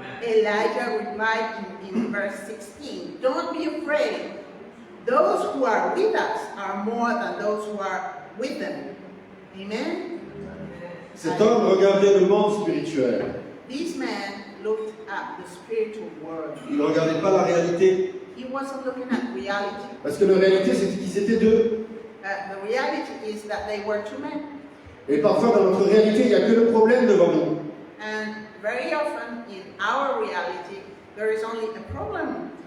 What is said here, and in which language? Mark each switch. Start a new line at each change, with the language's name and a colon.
English: Elijah replied in verse 16, don't be afraid. Those who are with us are more than those who are with them. Amen?
French: Cet homme regardait le monde spirituel.
English: This man looked at the spiritual world.
French: Il ne regardait pas la réalité.
English: He wasn't looking at reality.
French: Parce que la réalité, c'est qu'ils étaient deux.
English: The reality is that they were two men.
French: Et parfois, dans notre réalité, il n'y a que le problème devant nous.
English: And very often in our reality, there is only a problem.